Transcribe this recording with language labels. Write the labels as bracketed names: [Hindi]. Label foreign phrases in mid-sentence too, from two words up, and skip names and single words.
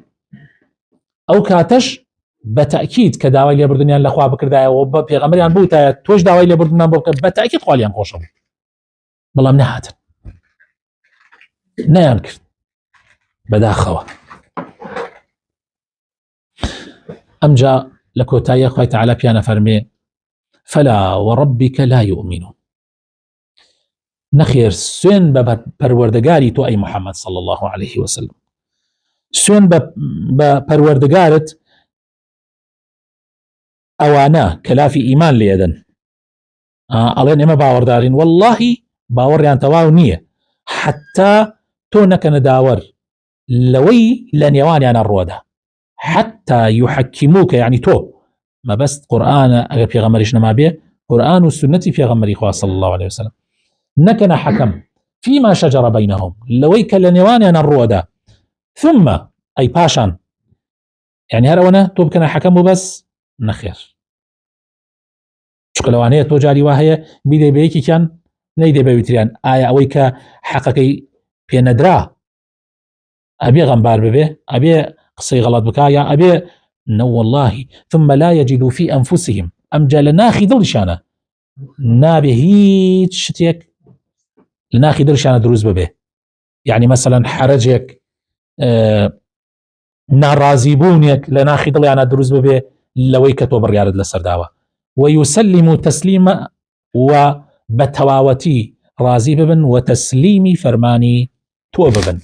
[Central Kurdish] ئەو کاتەش بە تەئکید کە داوای لێبوردنیان لە خوا بکردایەوە بە پێغەمبەریان بووتایە تۆش داوای لێبوردنیان بۆ بکە بە تەئکید خوالیان خۆشە بوو، بەڵام نەهاتن، نەیان کرد بەداخەوە. ئەمجا لە کۆتاییە خوای تەعالا پیانە فەرمێ [Arabic] فلا وربك لا يؤمنون، [Central Kurdish] نەخێر سوێن بە پەروەردگاری تۆ ئەی محەممەد [Arabic] صلی الله عليه وسلم، [Central Kurdish] سوێن بە پەروەردگارت ئەوانە کە لافی ئیمان لێدەن ئەڵێن ئێمە باوەڕدارین واللهی باوەڕیان تەواو نییە حتا تۆ نەکەنە داوەر لەوەی لە نێوانیانە ڕۆدا [Arabic] حتى يحكموك، [Central Kurdish] يعني تۆ مەبەست قورآنە ئەگەر پێغەمبەریش نەما بێ قورآن و سنەتی پێغەمبەری خوا [Arabic] صلی الله عليه وسلم [Central Kurdish] نەکەنە حەکەم [Arabic] فيما شجر بينهم [Central Kurdish] لەوەی کە لە نێوانیانە ڕۆدا ثم ئەی پاشان يعني هەر ئەوەنە تۆ بکەنە حەکەم و بەس نەخێر، چکە لەوانەیە تۆ جاری وا هەیە بیدەی بە یەکێکیان نەیدێ بە ویتریان ئایا ئەوەی کە حەقەکەی پێنەدرا ئەبێ غەمبار ببێ ئەبێ قسەی غەڵەت بکا یا ئەبێ نە والله [Arabic] ثم لا يجدوا في أنفسهم [Central Kurdish] ئەمجا لە ناخی دڵیشانە نابێ هیچ شتێک لە ناخی دڵیشانە دروست ببێ، [Arabic] يعني مثلا [Central Kurdish] حرجێک ناڕازیبوونێک لە ناخی دڵیانە دروست ببێ لەوەی کە تۆ بڕیارت لەسەر داوە [Arabic] ويسلموا تسليما [Central Kurdish] و بەتەواوەتی ڕازی ببن و تەسلیمی فەرمانی تۆ ببن.